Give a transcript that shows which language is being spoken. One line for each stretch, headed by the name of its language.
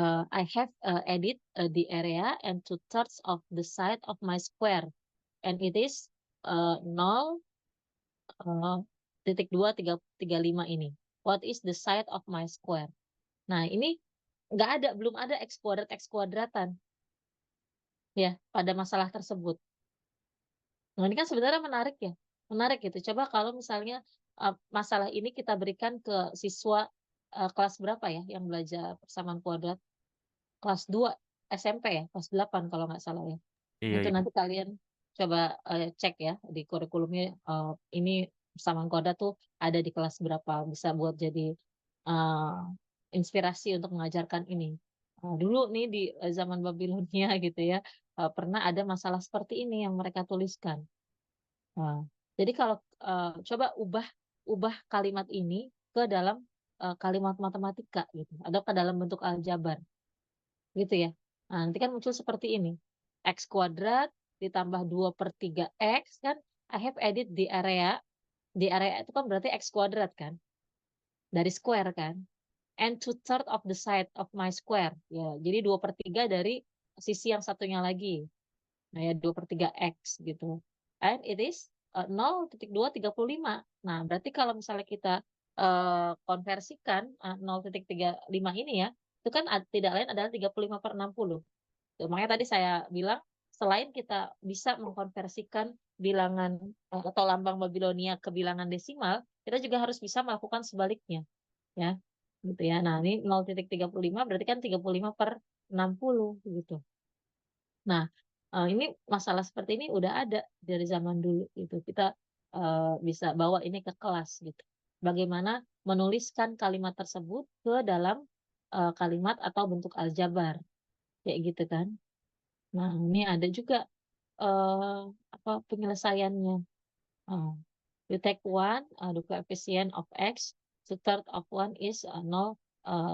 English: I have edit the area and 2/3 of the side of my square, and it is 0,235 ini. What is the side of my square?
Indonesian: Nah, ini belum ada x kuadratan ya pada masalah tersebut. Nah, ini kan sebenarnya menarik ya, menarik gitu. Coba kalau misalnya masalah ini kita berikan ke siswa kelas berapa ya yang belajar persamaan kuadrat? Kelas 2 SMP ya, kelas 8 kalau nggak salah ya. Nah, Iya, itu Ibu. nanti kalian coba cek ya di kurikulumnya ini persamaan kuadrat tuh ada di kelas berapa, bisa buat jadi eh, inspirasi untuk mengajarkan ini. Dulu nih di zaman Babilonia gitu ya, pernah ada masalah seperti ini yang mereka tuliskan. Nah, jadi kalau coba ubah kalimat ini ke dalam kalimat matematika gitu, atau ke dalam bentuk aljabar gitu ya. Nah, nanti kan muncul seperti ini. X kuadrat ditambah 2/3 X kan,
English: I have edit
Indonesian: di area. Di area itu kan berarti X kuadrat kan, dari square kan.
English: And 2/3 of the side of my square.
Indonesian: Ya, jadi 2/3 dari sisi yang satunya lagi. Nah, ya 2/3 X gitu.
English: And it is 0,235.
Indonesian: Nah, berarti kalau misalnya kita konversikan 0,35 ini ya, itu kan tidak lain adalah 35/60. Tuh, makanya tadi saya bilang, selain kita bisa mengkonversikan bilangan atau lambang Babilonia ke bilangan desimal, kita juga harus bisa melakukan sebaliknya, ya, gitu ya. Nah, ini 0,35 berarti kan 35/60 gitu. Nah, ini masalah seperti ini udah ada dari zaman dulu gitu. Kita bisa bawa ini ke kelas gitu. Bagaimana menuliskan kalimat tersebut ke dalam kalimat atau bentuk aljabar, kayak gitu kan. Nah, ini ada juga apa penyelesaiannya.
English: You take one, the coefficient of x, the third of one is 0,40.